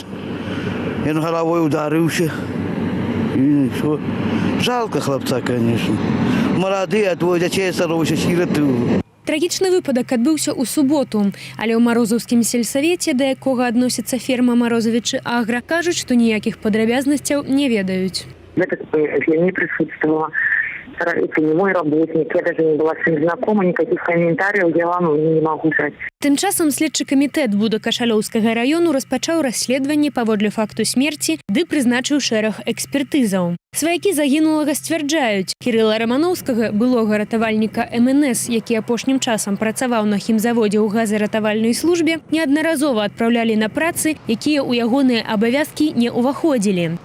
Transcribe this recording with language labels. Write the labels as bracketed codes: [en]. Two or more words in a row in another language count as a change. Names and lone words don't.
[be] Ён галавой ударыўся. І що? [ru] Жалко хлопца, конечно. [be] Малады, а двое дзяцей асталося сіраты. Трагічны выпадак адбыўся ў суботу, але ў Марозаўскім сельсавеце, да якога адносіцца ферма Марозавічы Агра, кажуць, што ніякіх падрабязнасцяў не ведаюць. [ru] Этот я не присутствовала. Это не мой работник, я даже не была с ним знакома, никаких комментариев я вам не могу дать. [be] Тым часам следчы камітэт Будакашалёўскага раёну распачаў расследаванне паводле факту смерці ды прызначыў шэраг экспертызаў. Сваякі загінулага сцвярджаюць, Кірыла Рамановскага, былога ратавальніка МНС, які апошнім часам працаваў на хімзаводзе ў газаратавальнай службе, неаднаразова адпраўлялі на працы, якія ў ягоныя абавязкі не ўваходзілі.